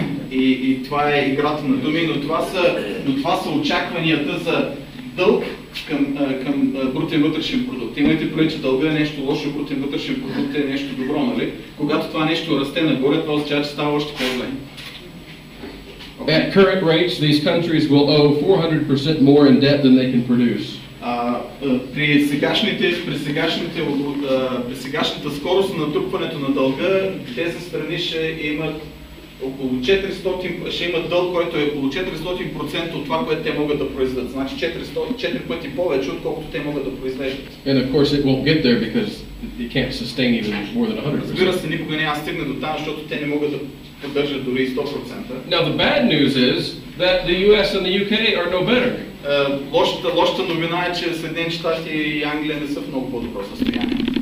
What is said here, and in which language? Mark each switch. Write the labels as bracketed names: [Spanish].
[Bulgarian] И това е играта на думи, но това са очакванията за дълг към брутен вътрешен продукт. Имайте предвид, че дълга е нещо лошо, брутен вътрешен продукт е нещо добро, нали? Когато това нещо расте нагоре, това означава, че става още по-зле. [English] At current rates, these countries will owe 400% more in debt than they can produce. [Bulgarian] При сегашната скорост на натрупването на дълга, тези страни ще имат около 400, ще имат дълг, който е около 400% от това, което те могат да произведат. Значи 4 пъти повече, отколкото те могат да произвеждат. [English] And of course it won't get there because it can't sustain even more than 100%. [Bulgarian] Разбира се, никога няма стигне до там, защото те не могат да поддържат дори 100%. [English] Now the bad news is that the US and the UK are no better. [Bulgarian] Лошата новина е, че Съединените щати и Англия не са в много по-добро състояние.